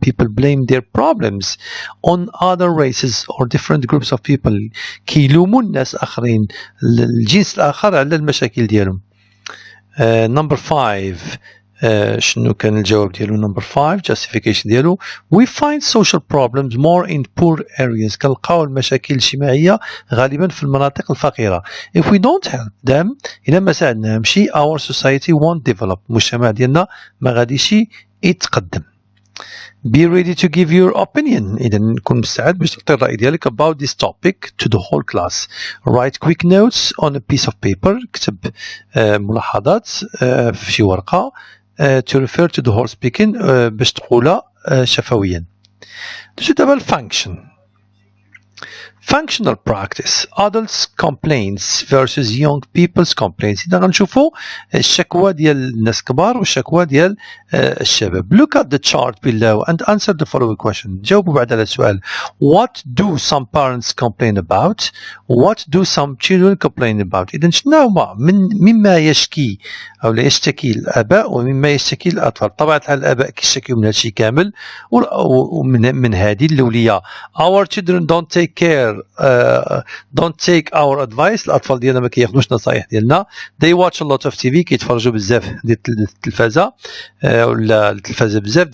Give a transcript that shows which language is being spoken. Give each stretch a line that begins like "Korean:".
English: People blame their problems on other races or different groups of people.
Arabic: كيلوموا الناس آخرين الجنس الآخر على المشاكل ديالهم.
English: Number 5,
Arabic: شنو كان الجواب ديالو؟
English: number 5 justification ديالو we find social problems more in poor areas.
Arabic: كنلقاو المشاكل الاجتماعية غالبا في المناطق الفقيرة.
English: if we don't help them
Arabic: إلا ما ساعدناهمش
English: our society won't develop.
Arabic: المجتمع ديالنا ما غاديش يتقدم.
English: be ready to give your opinion.
Arabic: إذا نكون مستعد باش تعطي الرأي ديالك
English: about this topic to the whole class. write quick notes on a piece of paper.
Arabic: اكتب ملاحظات في شي ورقة
English: to refer to the whole speaking
Arabic: باش تقولها شفويا. دابا الفانكشن.
English: Functional practice, adults complaints versus young people's complaints.
Arabic: إذا غنشوفوا الشكوى ديال الناس كبار والشكوى ديال الشباب.
English: Look at the chart below and answer the following question.
Arabic: جاوبوا بعد على السؤال.
English: What do some parents complain about? What do some children complain about?
Arabic: إذا شنو هما مما يشكي أو لا يشتكي الآباء ومما يشتكي الأطفال. طبعا الحال الآباء كيشتكيو من هادشي كامل ومن هذه الأولية.
English: Our children don't take care don't take our advice.
Arabic: الأطفال ديالنا ما كياخذوش نصايح ديالنا.
English: They watch a lot of TV.
Arabic: كيتفرجوا بزاف ديال التلفازة ولا التلفازة بزاف.